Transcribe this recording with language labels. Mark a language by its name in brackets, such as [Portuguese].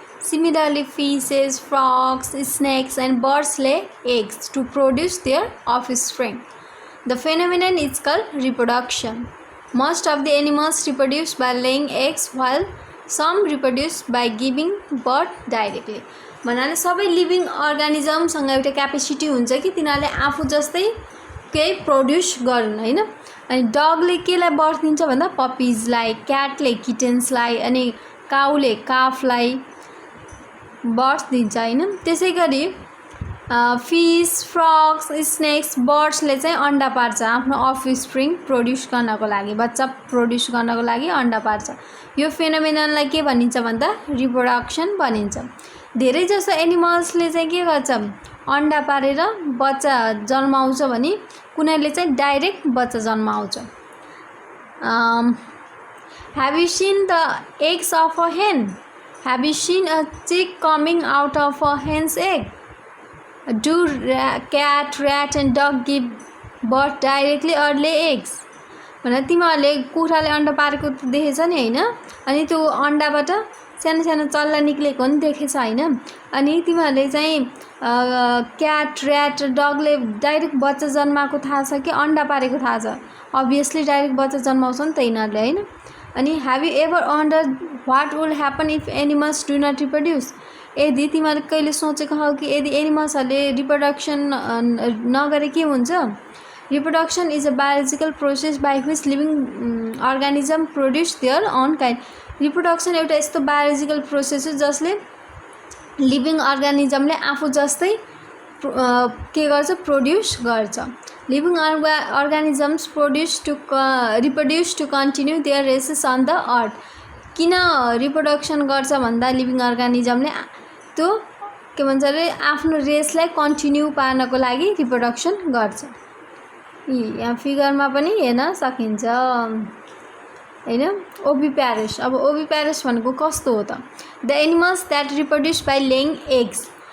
[English] Similarly, fishes, frogs, snakes, and birds lay eggs to produce their offspring. The phenomenon is called reproduction. Most of the animals reproduce by laying eggs while some reproduce by giving birth directly. [Nepali] भन्नाले सबै living अर्गानिजमसँग एउटा capacity हुन्छ कि तिनीहरूले आफू जस्तै केही produce गर्नु हैन। अनि डगले केलाई बर्थ दिन्छ भन्दा पपीजलाई, क्याटले किटन्सलाई, अनि काउले काफलाई बर्थ दिन्छ हैन। त्यसैगरी फिश, फ्रग्स, स्नेक्स, बर्ड्सले चाहिँ अन्डा पार्छ आफ्नो अफस्प्रिङ प्रोड्युस गर्नको लागि, बच्चा प्रोड्युस गर्नको लागि अन्डा पार्छ। यो फेनोमेननलाई के भनिन्छ भन्दा रिप्रोडक्सन भनिन्छ। धेरै जसो एनिमल्सले चाहिँ के गर्छ, अन्डा पारेर बच्चा जन्माउँछ भने कुनैले चाहिँ डाइरेक्ट बच्चा जन्माउँछ। [English] Have you seen the eggs of a hen? Have you seen a chick coming out of a hen's egg? Do cat, rat and dog give birth directly or lay eggs? [Nepali] भने तिमीहरूले कुखुराले अन्डा पारेको देखेछ नि हैन। अनि त्यो अन्डाबाट सानो सानो चल्ला निक्लेको पनि देखेछ हैन। अनि तिमीहरूले चाहिँ क्याट, ऱ्याट, डगले डाइरेक्ट बच्चा जन्माएको थाहा छ कि अन्डा पारेको थाहा छ? अभियसली डाइरेक्ट बच्चा जन्माउँछ नि त यिनीहरूले हैन। [English] अनि have you ever wondered what will happen if animals do not reproduce? [Nepali] यदि तिमीहरूले कहिले सोचेको हौ कि यदि एनिमल्सहरूले रिप्रोडक्सन नगरे के हुन्छ? [English] Reproduction is a biological process by which living organism produce their own kind. [Nepali] Reproduction एउटा यस्तो बायोलोजिकल प्रोसेस हो जसले लिभिङ अर्गानिजमले आफू जस्तै के गर्छ, प्रोड्युस गर्छ। [English] Living organisms reproduce to continue their races on the earth. [Nepali] किन रिप्रोडक्सन गर्छ भन्दा लिभिङ अर्गानिजमले त्यो के भन्छ अरे आफ्नो रेसलाई कन्टिन्यू पार्नको लागि रिप्रोडक्सन गर्छ। यहाँ फिगरमा पनि हेर्न सकिन्छ हैन। ओभिप्यारस, अब ओभिप्यारस भनेको कस्तो हो त? [English] The animals that reproduce by laying eggs.